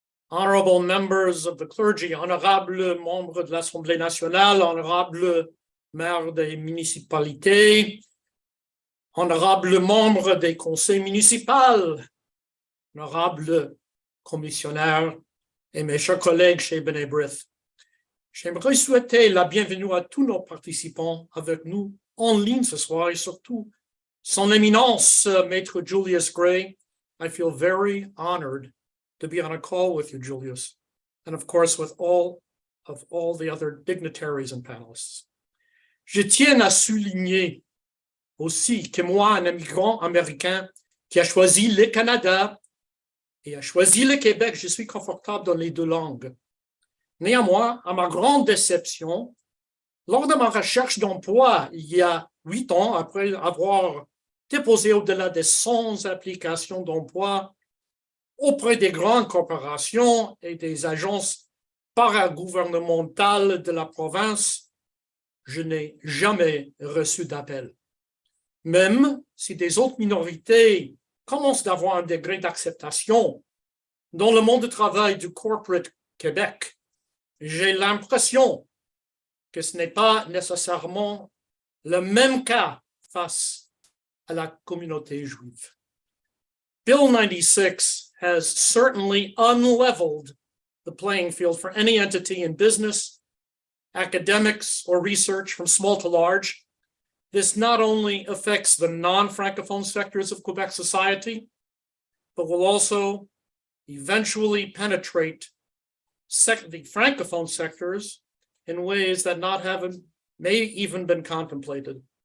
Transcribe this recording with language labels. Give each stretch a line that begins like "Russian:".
English: Honorable members of the clergy,
French: honorables membres de l'Assemblée nationale, honorables maires des municipalités, honorables membres des conseils municipaux, honorables commissionnaires et mes chers collègues chez B'nai Brith. J'aimerais souhaiter la bienvenue à tous nos participants avec nous en ligne ce soir et surtout son éminence, Maître Julius Gray.
English: I feel very honored to be on a call with you, Julius, and of course with all the other dignitaries and panelists.
French: Je tiens à souligner aussi que moi, un immigrant américain qui a choisi le Canada et a choisi le Québec, je suis confortable dans les deux langues. Néanmoins, à ma grande déception, lors de ma recherche d'emploi il y a 8 ans, après avoir déposé au-delà de 100 applications d'emploi auprès des grandes corporations et des agences paragouvernementales de la province, je n'ai jamais reçu d'appel. Même si des autres minorités commencent d'avoir un degré d'acceptation dans le monde du travail du corporate Québec, j'ai l'impression que ce n'est pas nécessairement le même cas face à la communauté juive.
English: Bill 96 has certainly unleveled the playing field for any entity in business, academics, or research from small to large. This not only affects the non-Francophone sectors of Quebec society, but will also eventually penetrate the Francophone sectors in ways that may even been contemplated.